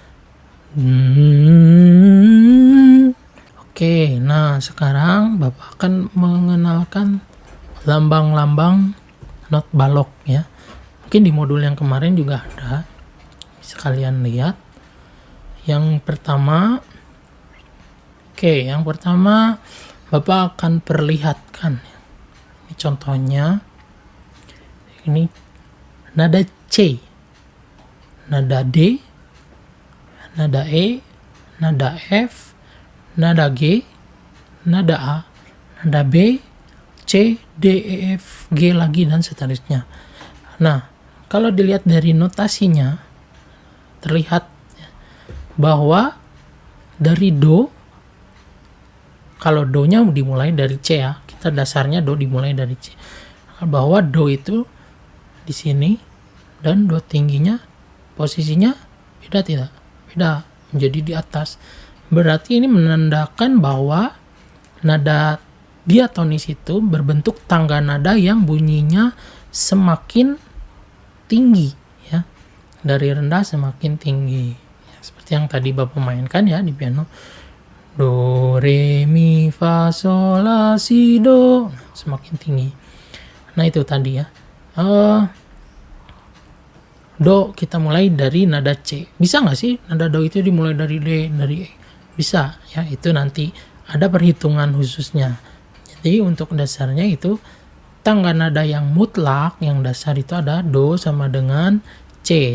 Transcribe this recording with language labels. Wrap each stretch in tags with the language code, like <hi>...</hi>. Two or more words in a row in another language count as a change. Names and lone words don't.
<id>Oke, nah sekarang Bapak akan mengenalkan lambang-lambang not balok, ya. Mungkin di modul yang kemarin juga ada. Bisa kalian lihat. Yang pertama, Bapak akan perlihatkan. Ini contohnya. Ini nada C, nada D, nada E, nada F, nada G, nada A, nada B, C, D, E, F, G lagi, dan seterusnya. Nah, kalau dilihat dari notasinya, terlihat bahwa dari do, kalau do-nya dimulai dari C, ya, kita dasarnya do dimulai dari C. Bahwa do itu di sini dan do tingginya posisinya beda tidak? Beda, menjadi di atas. Berarti ini menandakan bahwa nada diatonis itu berbentuk tangga nada yang bunyinya semakin tinggi, ya. Dari rendah semakin tinggi. Ya, seperti yang tadi Bapak mainkan ya di piano. Do, re, mi, fa, sol, la, si, do. Nah, semakin tinggi. Nah, itu tadi ya. Do kita mulai dari nada C. Bisa nggak sih nada do itu dimulai dari D, dari E? Bisa, ya. Itu nanti ada perhitungan khususnya. Jadi untuk dasarnya itu tangga nada yang mutlak, yang dasar itu ada do sama dengan C.</id>